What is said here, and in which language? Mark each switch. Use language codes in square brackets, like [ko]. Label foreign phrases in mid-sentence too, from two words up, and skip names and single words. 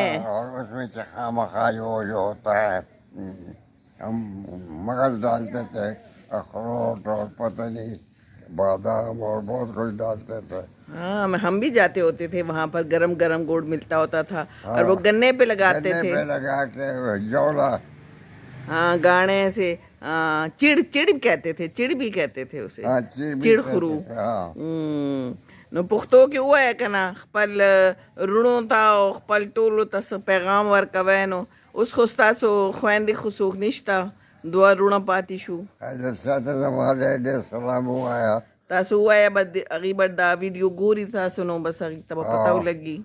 [ur] اور اس میں چکھا مکھا جو ہوتا ہے، ہم مغز ڈالتے تھے، اخروٹ اور پتہ نہیں بادام اور بہت کچھ ڈالتے تھے. ہاں ہم بھی جاتے ہوتے تھے وہاں پر، گرم گرم گڑ ملتا ہوتا تھا اور وہ گنے پہ لگاتے تھے. گنے پہ لگا کے جولا. ہاں گانے سے. چڑ کہتے تھے، چڑ بھی کہتے تھے اسے. ہاں چڑ بھی چڑ کہتے خرو. تھے. ہاں. [ps] نو پختو کې ووایه که نه خپل رونو ته او خپل ټولو ته پیغام ورکوی، نو اوس خو ستاسو خویندې خو څوک نشته، دوه رونه پاتې شو. حضرت زمان ډېر سلام ووایه تاسو وایا بد غیبت دا ویډیو ګوري تاسو نو بس هغې ته به پته ولګي.